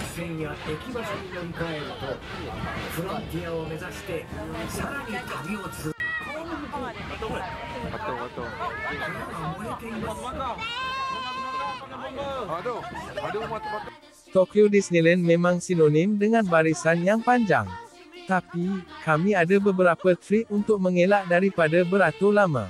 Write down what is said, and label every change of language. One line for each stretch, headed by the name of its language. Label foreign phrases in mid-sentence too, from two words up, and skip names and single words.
Japanese: 点や駅場所に乗り換えるとフロンティアを目指してさらに旅を続け
Malay: Betul, betul. Aduh, aduh mata. Tokyo Disneyland memang sinonim dengan barisan yang panjang. Tapi, kami ada beberapa trik untuk mengelak daripada beratur lama.